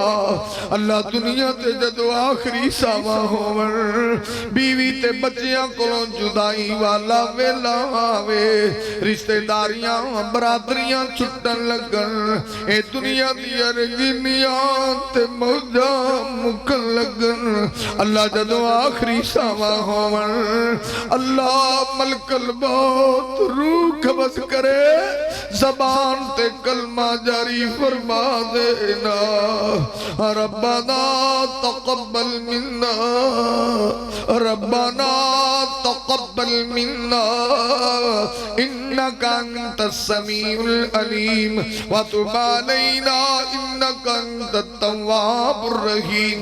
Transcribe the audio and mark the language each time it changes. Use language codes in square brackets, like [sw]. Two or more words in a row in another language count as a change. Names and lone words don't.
[pa] اللہ دنیا تے جدوں آخری ساہ ہوون بیوی تے بچیاں کولوں جدائی والا ویلا آوے رشتہ داریاں برادریاں چھٹن لگن اے دنیا دی ارگنیاں تے موجاں مکن لگن. اللہ جدوں آخری ساہ ہوون اللہ [ar] ملك الموت [pa] روح قبض کرے زبان تے کلمہ جاری فرما دینا. [ar] ربنا تقبل منا ربنا تقبل منا إنك أنت السميع العليم وتب علينا إنك أنت التواب الرحيم.